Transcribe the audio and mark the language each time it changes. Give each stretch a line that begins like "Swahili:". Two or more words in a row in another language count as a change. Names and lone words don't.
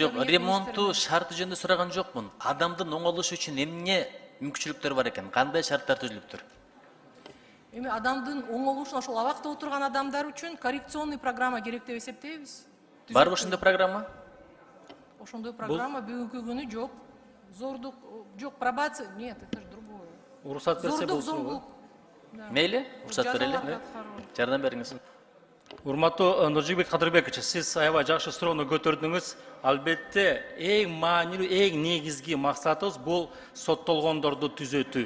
Kyrgyz: Жок, ремонтту шарты жөнүндө сураган жокмун. Адамдын оңолушу үчүн эмне мүмкүнчүлүктөр бар экен? Кандай шарттар түзүлүптүр? Эми адамдын оңолушуна, ошол абакта отурган адамдар үчүн
Russian: коррекционный программа
Kyrgyz: керек деп эсептейбиз. Барбы ошондой программа? Ошондой программа бүгүнкү күнү жок. Зордук жок, пробация,
Russian: нет, это же другое.
Kyrgyz: Уруксат берсе Зордук, болсун. зомбулук. Мейли, уруксат берели. Жардам бериңиз. Урматтуу Нуржигбек Кадырбекович, сиз аябай жакшы суроону көтөрдүңүз. Албетте, эң маанилүү, эң негизги максатыбыз бул соттолгондорду түзөтүү.